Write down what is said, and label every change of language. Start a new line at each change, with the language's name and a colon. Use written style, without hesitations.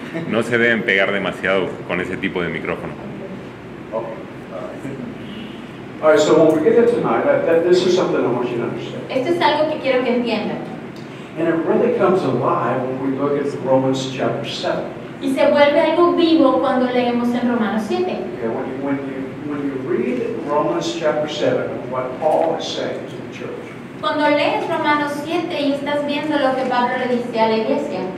Spanish: No se deben pegar demasiado con ese tipo de micrófono.
English: Okay. All right, so when we get into tonight, this is something I want you to understand.
Spanish: Esto es algo que quiero que entiendan.
English: And it really comes alive when we look at Romans chapter 7.
Spanish: Y se vuelve algo vivo cuando leemos en Romanos 7.
English: Okay, when you read Romans chapter 7, what Paul is saying to the church,
Spanish: Cuando lees Romanos 7 y estás viendo lo que Pablo le dice a la iglesia,